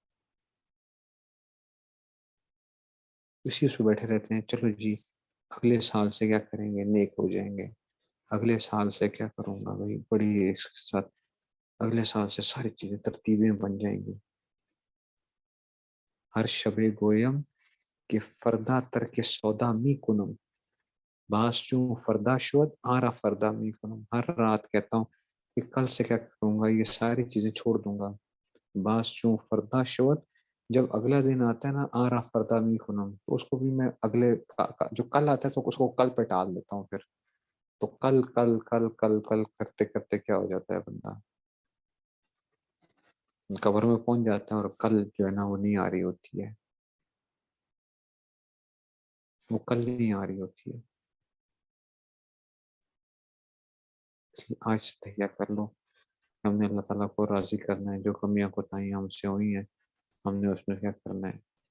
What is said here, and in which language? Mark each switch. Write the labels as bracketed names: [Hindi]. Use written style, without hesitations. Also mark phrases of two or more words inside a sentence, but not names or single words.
[Urdu] اسی اس پہ بیٹھے رہتے ہیں، چلو جی اگلے سال سے کیا کریں گے، نیک ہو جائیں گے، اگلے سال سے کیا کروں گا بھائی، بڑی اس کے ساتھ اگلے سال سے ساری چیزیں ترتیبیں بن جائیں گی، [Persian] ہر شب گویم کہ فردا تر کے سودا می کنم، باس چوں فردا شود آرا فردا می کنم، [Urdu] ہر رات کہتا ہوں کہ کل سے کیا کروں گا، یہ ساری چیزیں چھوڑ دوں گا، [Persian] باس چوں فردا شود، [Urdu] جب اگلا دن آتا ہے نا [Persian] آرا فردا می کنم، [Urdu] تو اس کو بھی میں اگلے جو کل آتا ہے تو اس کو کل پہ ٹال دیتا ہوں، پھر تو کل کل کل کل کل کرتے کرتے کیا ہو جاتا ہے بندہ قبر میں پہنچ جاتا ہے اور کل جو ہے نا وہ نہیں آ رہی ہوتی ہے، وہ کل نہیں آ رہی ہوتی ہے، اس لیے آج سے تہیا کر لو، ہم نے اللہ تعالیٰ کو راضی کرنا ہے، جو کمیاں کوتاہیاں ہم سے ہوئی ہیں ہم نے اس میں کیا کرنا ہے،